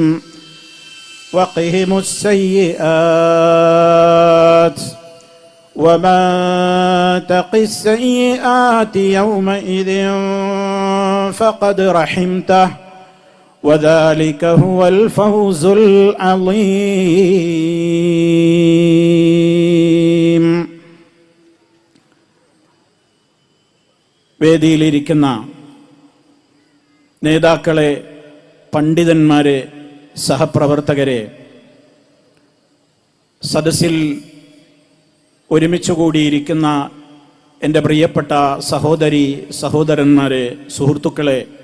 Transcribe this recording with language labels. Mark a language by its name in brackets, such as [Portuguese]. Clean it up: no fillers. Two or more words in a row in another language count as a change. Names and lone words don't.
[Arabic] وقهم السيئات ومن تق السيئات يومئذ فقد رحمته وذلك هو الفوز العظيم. [Malayalam] വേദിയിലിരിക്കുന്ന നേതാക്കളെ, പണ്ഡിതന്മാരെ, സഹപ്രവർത്തകരെ, സദസ്സിൽ ഒരുമിച്ച് കൂടിയിരിക്കുന്ന എൻ്റെ പ്രിയപ്പെട്ട സഹോദരി സഹോദരന്മാരെ, സുഹൃത്തുക്കളെ,